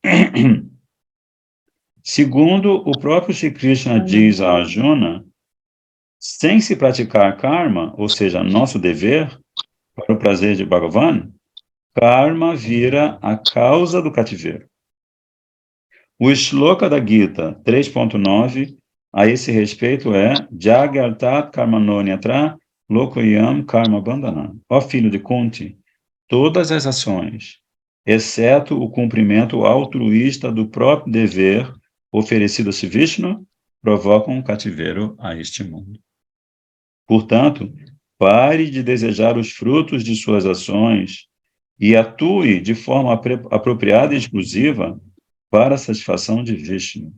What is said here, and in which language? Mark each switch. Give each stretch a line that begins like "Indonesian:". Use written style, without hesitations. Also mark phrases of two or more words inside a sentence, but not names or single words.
Portuguese: Segundo o próprio Shri Krishna diz a Arjuna, sem se praticar karma, ou seja, nosso dever, para o prazer de Bhagavan, karma vira a causa do cativeiro. O shloka da Gita 3.9, a esse respeito, é
Sanskrit: यज्ञार्थात् कर्मणोऽन्यत्र लोकोऽयं कर्म बन्धनः.
Portuguese: Ó filho de Kunti, todas as ações, exceto o cumprimento altruísta do próprio dever oferecido a Vishnu, provocam um cativeiro a este mundo. Portanto, pare de desejar os frutos de suas ações e atue de forma apropriada e exclusiva para a satisfação de Vishnu.